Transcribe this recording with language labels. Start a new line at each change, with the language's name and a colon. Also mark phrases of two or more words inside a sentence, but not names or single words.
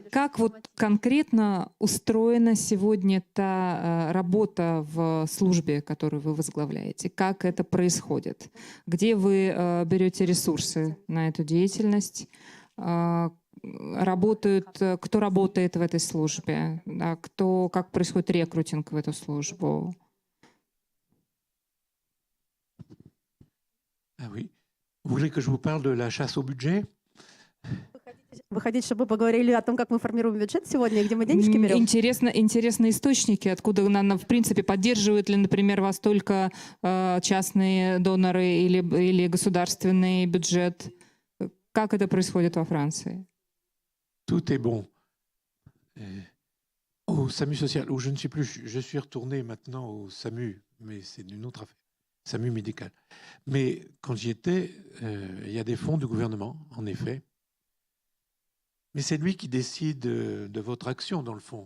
Russian: Как вот конкретно устроена сегодня та работа в службе, которую вы возглавляете? Как это происходит? Где вы берете ресурсы на эту деятельность? Кто работает в этой службе? Как происходит рекрутинг в эту службу?
French: Ah oui. Vous voulez que je vous parle de la chasse au budget?
Russian: Вы хотите, чтобы мы поговорили о том, как мы формируем бюджет сегодня, и где мы денежки берем? Интересны источники, откуда, в принципе, поддерживают ли, например, вас только частные доноры или государственный бюджет? Как это происходит во Франции?
French: Tout est bon. Au SAMU social, où je ne suis plus, je suis retourné maintenant au SAMU, mais c'est une autre affaire, SAMU médical. Mais quand j'y étais, il y a des fonds du gouvernement, en effet. Mais c'est lui qui décide de votre action, dans le fond.